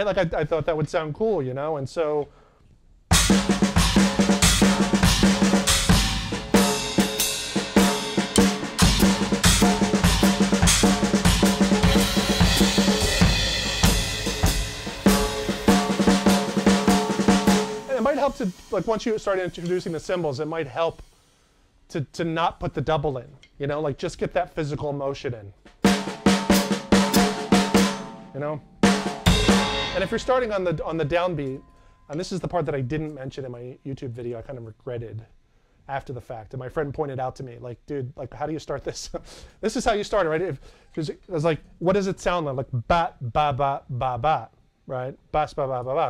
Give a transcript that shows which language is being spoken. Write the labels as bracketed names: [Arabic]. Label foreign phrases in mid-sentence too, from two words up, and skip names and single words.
[English] Like I thought that would sound cool, you know? And so and it might help to, like once you start introducing the cymbals, it might help to not put the double in, you know, like just get that physical motion in, you know. And if you're starting on the downbeat, and this is the part that I didn't mention in my YouTube video, I kind of regretted after the fact, and my friend pointed out to me, like, dude, like, how do you start this? This is how you start it, right? Because it was like, what does it sound like? Like ba ba ba ba ba, right? Bas ba ba ba ba.